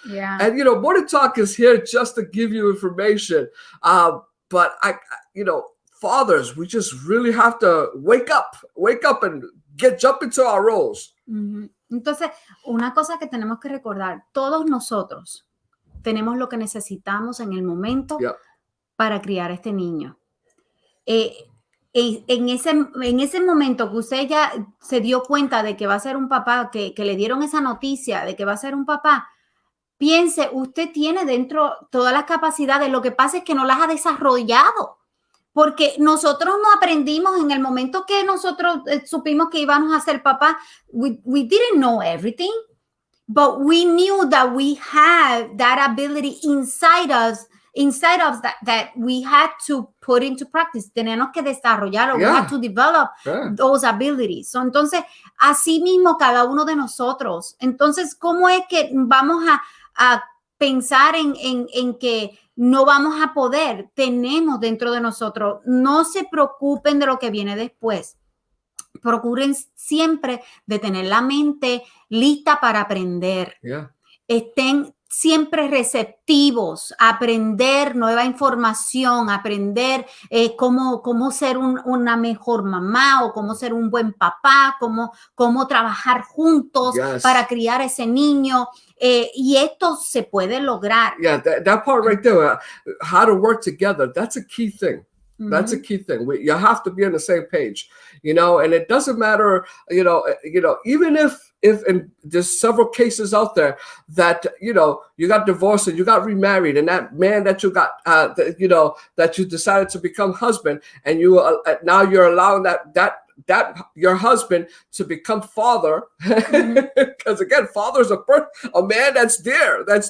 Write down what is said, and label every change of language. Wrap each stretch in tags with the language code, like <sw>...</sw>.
<en>And Morning Talk is here just to give you information. But fathers, we just really have to wake up and jump into our roles.</en> <es>Entonces, una cosa que tenemos que recordar, todos nosotros tenemos lo que necesitamos en el momento para criar a este niño. en ese momento que usted ya se dio cuenta de que va a ser un papá, que le dieron esa noticia de que va a ser un papá, piense, usted tiene dentro todas las capacidades, lo que pasa es que no las ha desarrollado, porque nosotros no aprendimos en el momento que nosotros supimos que íbamos a ser papá,</es> <en>we didn't know everything, but we knew that we had that ability inside us that we had to put into practice.</en> <es>Tenemos que desarrollarlo.</es> <en>We had to develop those abilities.</en> <es>So, entonces, así mismo cada uno de nosotros. Entonces, ¿cómo es que vamos a pensar en que no vamos a poder? Tenemos dentro de nosotros. No se preocupen de lo que viene después. Procuren siempre de tener la mente lista para aprender. Estén siempre receptivos a aprender nueva información, aprender cómo ser una mejor mamá o cómo ser un buen papá, cómo trabajar juntos para criar ese niño. Y esto se puede lograr.</es> <en>Yeah, that part right there, how to work together, that's a key thing. That's a key thing. You have to be on the same page, and it doesn't matter, even if and there's several cases out there that, you got divorced and you got remarried, and that man that you got, that you decided to become husband, and you now you're allowing that your husband to become father, because again, father is a man that's there.</en>